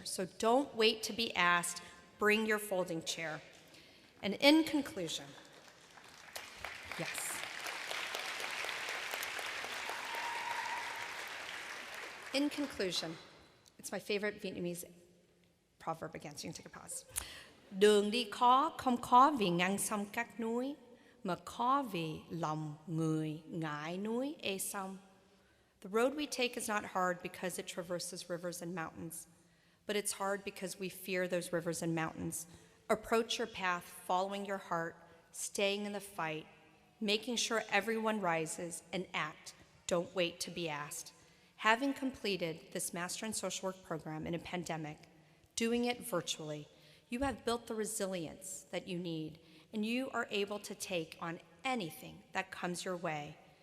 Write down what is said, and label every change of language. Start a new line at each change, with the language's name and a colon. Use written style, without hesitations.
English: So don't wait to be asked, bring your folding chair. And in conclusion, yes. In conclusion, it's my favorite Vietnamese proverb again, so you can take a pause.
Vietnamese: Đường đi khó không khó vì ngang sông các núi, mà khó vì lòng người ngại núi ê sông.
English: The road we take is not hard because it traverses rivers and mountains, but it's hard because we fear those rivers and mountains. Approach your path following your heart, staying in the fight, making sure everyone rises, and act. Don't wait to be asked. Having completed this Master in Social Work program in a pandemic, doing it virtually, you have built the resilience that you need, and you are able to take on anything that comes your way.